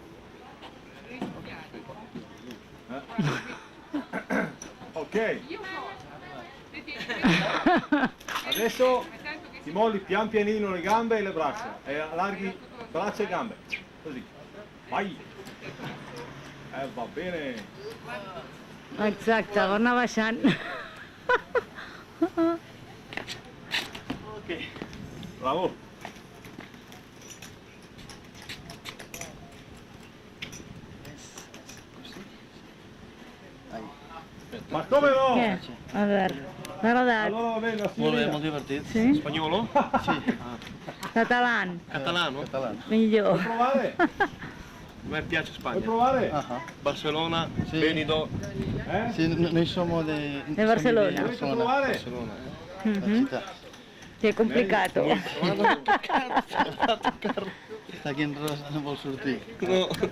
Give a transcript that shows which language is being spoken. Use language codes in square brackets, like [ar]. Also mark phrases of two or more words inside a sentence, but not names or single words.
[it] Ok. Adesso ti molli pian pianino le gambe e le braccia e allarghi braccia e gambe. Così. Vai. Va bene. [ca] Exacte, va anar baixant. Ok. [it] Bravo. Ma come no? [ca] Què? Albert, t'ha agradat? [it] Allora va bene, la [ca] Molt bé, [it] signorina. [ca] molt divertit. Sí? [it] Spagnolo? [ca] Sí. Català, [it] Catalano? [ca] Català. millor. [it] Provare? A me piace Vuoi Spagna, provare? Barcellona, Sì. Benidorm, [ca] Sí, [it] noi siamo di Barcellona. Volete provare? Barcellona. La città. Che è complicato. [ca] Està aquí en Rosa, no vol sortir. No.